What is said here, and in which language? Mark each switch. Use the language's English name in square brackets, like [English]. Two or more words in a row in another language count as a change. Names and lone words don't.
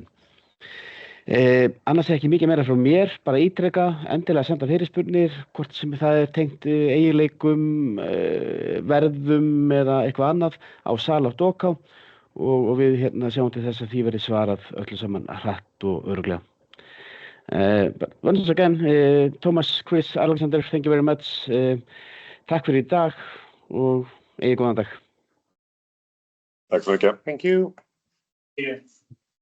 [Icelandic] Annars ekki mikið meira frá mér, bara ítreka, endilega senda fyrirspurnir, hvort sem það tengt eiginleikum, verðum eða eitthvað annað á sal.ok og við hérna sjáum til þess að því verið svarað öllu saman hratt og örugglega. [English] Once again, Thomas, Chris, Alexander, thank you very much. [Icelandic] Takk fyrir í dag og Góðan dag. [Swedish] Tack så mycket. [English] Thank you. Yeah.